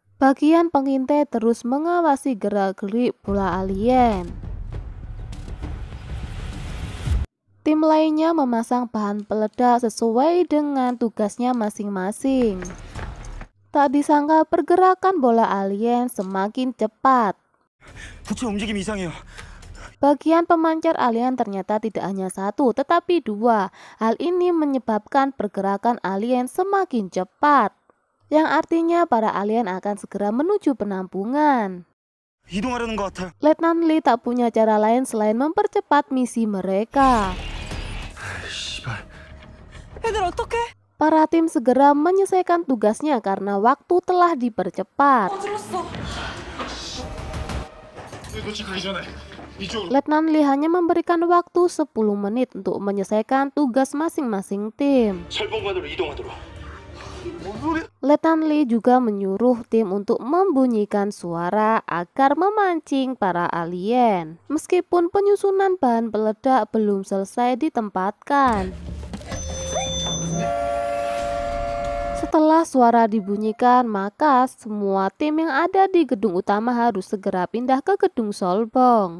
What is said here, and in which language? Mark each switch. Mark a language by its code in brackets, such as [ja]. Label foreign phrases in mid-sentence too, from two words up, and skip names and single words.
[id] Bagian pengintai terus mengawasi gerak-gerik bola alien. Tim lainnya memasang bahan peledak sesuai dengan tugasnya masing-masing. Tak disangka pergerakan bola alien semakin cepat. [ko] 부처 움직임이 이상해요. [id] Bagian pemancar alien ternyata tidak hanya satu, tetapi dua. Hal ini menyebabkan pergerakan alien semakin cepat, yang artinya para alien akan segera menuju penampungan. [ko] 이동하려는 것 같아요. [id] Letnan Lee tak punya cara lain selain mempercepat misi mereka. [ko] 씨발. 애들 어떡해? [id] Para tim segera menyelesaikan tugasnya karena waktu telah dipercepat. [ko] 어질렀어. 도착하기 전에 이쪽으로. [id] Letnan Lee hanya memberikan waktu 10 menit untuk menyelesaikan tugas masing-masing tim. [ko] 철봉관으로 이동하도록. 뭔 소리? [id] Letnan Lee juga menyuruh tim untuk membunyikan suara agar memancing para alien. Meskipun penyusunan bahan peledak belum selesai ditempatkan. Setelah suara dibunyikan, maka semua tim yang ada di gedung utama harus segera pindah ke gedung Solbong.